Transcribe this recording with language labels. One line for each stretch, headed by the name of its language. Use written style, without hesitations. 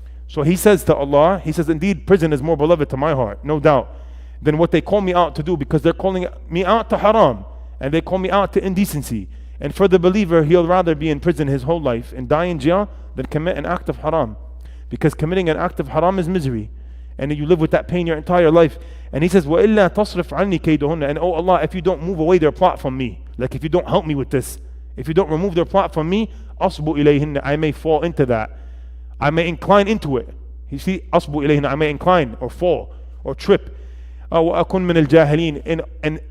English: So he says to Allah, he says, indeed, prison is more beloved to my heart, no doubt, than what they call me out to do, because they're calling me out to haram and they call me out to indecency. And for the believer, he'll rather be in prison his whole life and die in jail than commit an act of haram. Because committing an act of haram is misery. And you live with that pain your entire life. And he says,
Arabic: وَإِلَّا تَصْرِفْ عَنِّي كَيْدُهُنَّ.
English: And oh Allah, if you don't move away their plot from me, like if you don't help me with this, if you don't remove their plot from me,
Arabic: أَصْبُ إِلَيْهِنَّ,
English: I may fall into that. I may incline into it. You see,
Arabic: أَصْبُ إِلَيْهِنَّ,
English: I may incline or fall or trip.
Arabic: وَأَكُنْ مِنَ الْجَاهِلِينَ.